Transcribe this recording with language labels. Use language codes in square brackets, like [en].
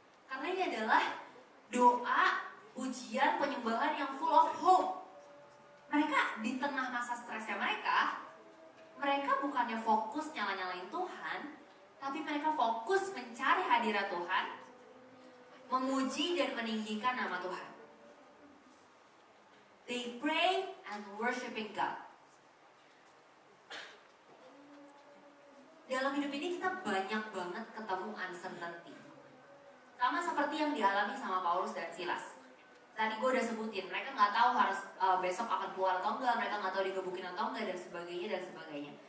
[id] Karena ini adalah doa, pujian, penyembahan yang [en] full of hope. [id] Mereka di tengah masa stresnya mereka bukannya fokus nyala-nyalain Tuhan, tapi mereka fokus mencari hadirat Tuhan. memuji dan meninggikan nama Tuhan. [en] They pray and worshiping God. [id] Dalam hidup ini kita banyak banget ketemu uncertainty. Sama seperti yang dialami sama Paulus dan Silas. Tadi gue udah sebutin, mereka nggak tahu harus besok akan keluar atau enggak, mereka nggak tahu digebukin atau enggak, dan sebagainya dan sebagainya.